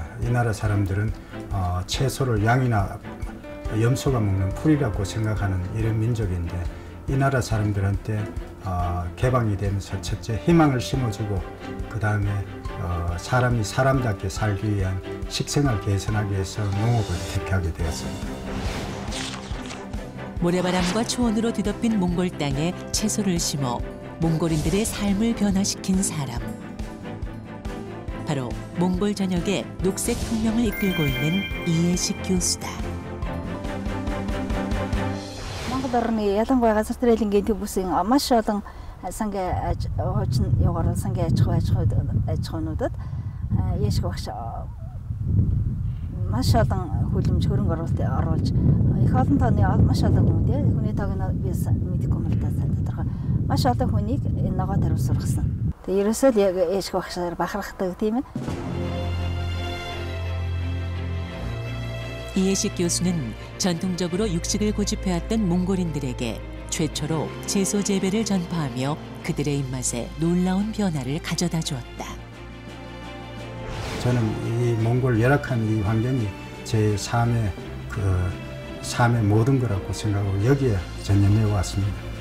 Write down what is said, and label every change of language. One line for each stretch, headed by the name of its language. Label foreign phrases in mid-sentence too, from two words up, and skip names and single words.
Korean: 이 나라 사람들은 채소를 양이나 염소가 먹는 풀이라고 생각하는 이런 민족인데 이 나라 사람들한테 개방이 되면서 첫째 희망을 심어주고 그 다음에 사람이 사람답게 살기 위한 식생활 개선하기 위해서 농업을 택하게 되었습니다. 모래바람과 초원으로 뒤덮인 몽골 땅에 채소를 심어 몽골인들의 삶을 변화시킨 사람. 바로 몽골 전역의 녹색 혁명을 이끌고 있는 이해식 교수다.
Mongolian: Монгол орны ялангуяа газар тариалангийн төв бүсийн маш олон сангийн хуучин яваар сангийн аж ахуйнуудад яшг багш маш олон хүлэмж хөрөнгө оруулж их олон тооны маш олон хүн хүний тоог нь би мэдэхгүй юм л да тодорхой маш олон хүнийг ногоо даруй сургасан. Тэгээ ерөөсөө л яг яшг багшаар бахархдаг тийм ээ.
Korean: 이해식 교수는 전통적으로 육식을 고집해왔던 몽골인들에게 최초로 채소 재배를 전파하며 그들의 입맛에 놀라운 변화를 가져다 주었다. 저는 이 몽골 열악한 이 환경이 제 삶의 삶의 모든 거라고 생각하고 여기에 전념해 왔습니다.